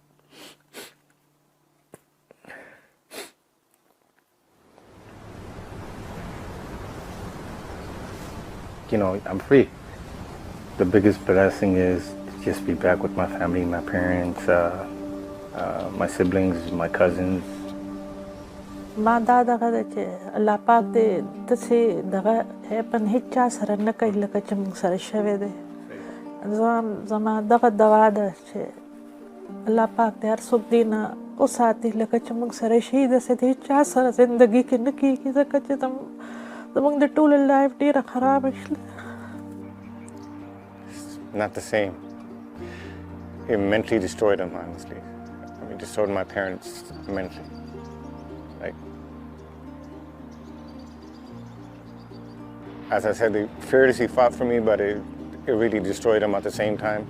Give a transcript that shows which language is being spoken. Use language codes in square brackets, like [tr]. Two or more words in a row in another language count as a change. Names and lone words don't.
[en] You know, I'm free. The biggest blessing is to just be back with my family, my parents, my siblings, my cousins. [ps] ما دا دغه ده چې الله پاک دې داسې دغه هیپن هیڅ چا سره نه کوي لکه چې موږ سره شوی دی. زما دغه دعا ده چې الله پاک دې هر څوک دې نه وساتي لکه چې موږ سره شي داسې د هیڅ چا سره زندګي کې نه کېږي ځکه چې زموږ د ټوله لایف ډېره خرابه شله. [en] Not the same. It mentally destroyed them, honestly. I mean, destroyed my parents mentally. Like, as I said, they fearlessly fought for me, but it really destroyed them at the same time.